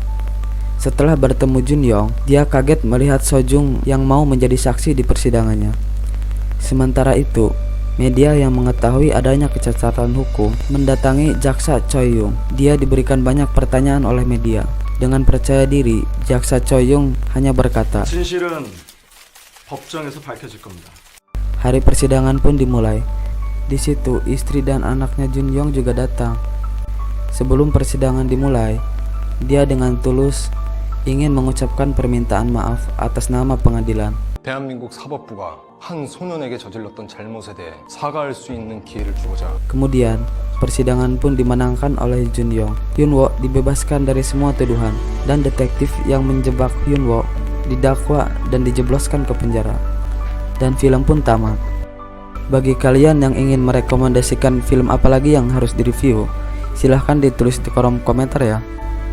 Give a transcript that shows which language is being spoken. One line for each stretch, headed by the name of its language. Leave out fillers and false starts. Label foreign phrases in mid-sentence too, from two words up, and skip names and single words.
Indonesian: Setelah bertemu Junyong, dia kaget melihat Sojung yang mau menjadi saksi di persidangannya. Sementara itu, media yang mengetahui adanya kecacatan hukum mendatangi jaksa Choi Yung. Dia diberikan banyak pertanyaan oleh media. Dengan percaya diri, jaksa Choi Yung hanya berkata,
Korean: 진실은 법정에서 밝혀질 겁니다.
Indonesian: hari persidangan pun dimulai. Di situ, istri dan anaknya Junyong juga datang. Sebelum persidangan dimulai, dia dengan tulus ingin mengucapkan permintaan maaf atas nama pengadilan.
Korean: 대한민국 사법부가 한 소년에게 저질렀던 잘못에 대해 사과할 수 있는 기회를 주고자.
Indonesian: Kemudian, persidangan pun dimenangkan oleh Junyong. Hyunwoo dibebaskan dari semua tuduhan dan detektif yang menjebak Hyunwoo didakwa dan dijebloskan ke penjara. Dan film pun tamat. Bagi kalian yang ingin merekomendasikan film apa lagi yang harus direview, silahkan ditulis di kolom komentar ya.